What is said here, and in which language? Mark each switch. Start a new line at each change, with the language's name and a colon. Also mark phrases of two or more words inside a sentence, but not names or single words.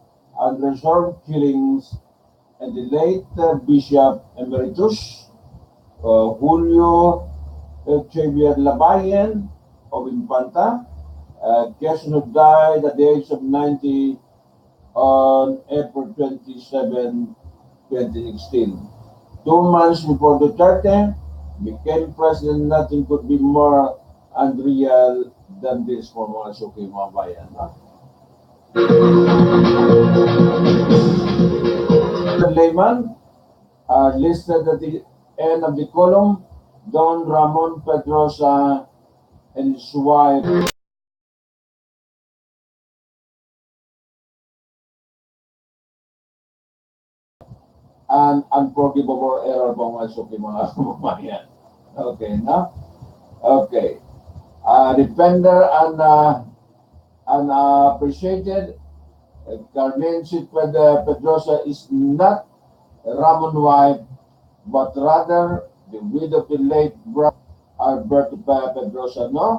English: unresolved killings, and the late Bishop Emeritus Julio Xavier Labayen of Infanta, Quezon, who died at the age of 90 on April 27, 2016. 2 months before Duterte became president, nothing could be more unreal than this for
Filipino: mga suki mga bayan.
English: No? Layman are listed at the end of the column. Don Ramon Pedrosa and his wife an unforgivable error
Filipino: po mga suki mga bayan.
English: Okay, no? Okay. Defender and unappreciated. Carmen Pedrosa is not Ramon's wife, but rather the widow of the late brother Alberto Pedrosa, no?